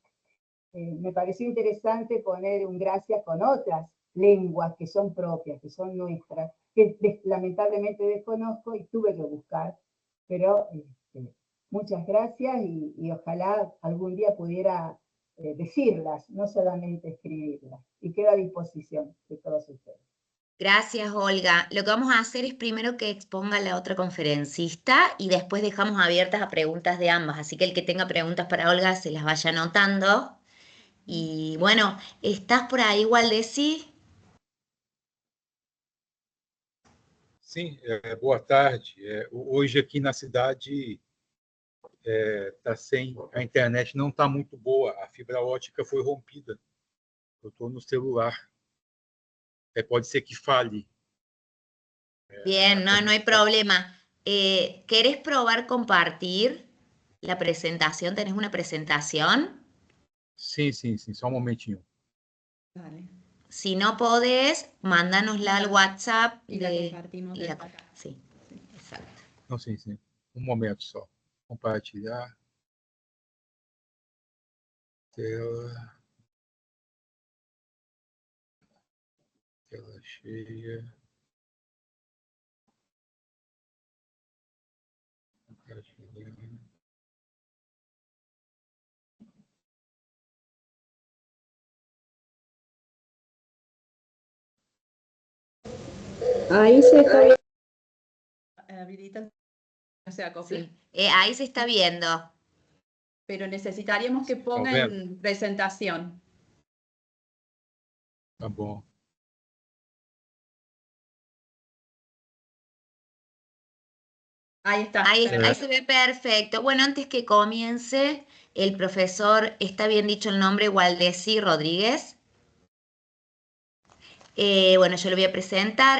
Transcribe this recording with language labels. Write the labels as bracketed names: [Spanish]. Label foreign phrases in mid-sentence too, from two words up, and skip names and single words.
[Spanish] Me pareció interesante poner un gracias con otras lenguas que son propias, que son nuestras, que lamentablemente desconozco y tuve que buscar, pero muchas gracias y ojalá algún día pudiera decirlas, no solamente escribirlas, y quedo a disposición de todos ustedes. Gracias, Olga. Lo que vamos a hacer es primero que exponga la otra conferencista y después dejamos abiertas a preguntas de ambas. Así que el que tenga preguntas para Olga se las vaya anotando. E bueno, ¿estás por aí, Waldeci? [Portuguese] Sim, boa tarde. Hoje aqui na cidade a internet não está muito boa, a fibra ótica foi rompida. Eu estou no celular. Pode ser que fale. [Spanish] Bien, no hay problema. ¿Querés probar compartir la presentación? ¿Tenés una presentación? [Portuguese] Sim, só um momentinho. [Spanish] Vale. Si no podés, mándanosla al WhatsApp. Y la compartimos desde acá. Sí, exacto. [Portuguese] Não, sim. Um momento só. Compartilhar. Tela. Tela cheia. Compartilhar. [Spanish] Ahí se está viendo. Habilita, no se acopla. Sí. Ahí se está viendo. Pero necesitaríamos que ponga en presentación. [Portuguese] Tá bom. [Spanish] Ahí está. Ahí se ve perfecto. Bueno, antes que comience, el profesor, ¿está bien dicho el nombre? Waldeci Rodríguez. Bueno, yo lo voy a presentar.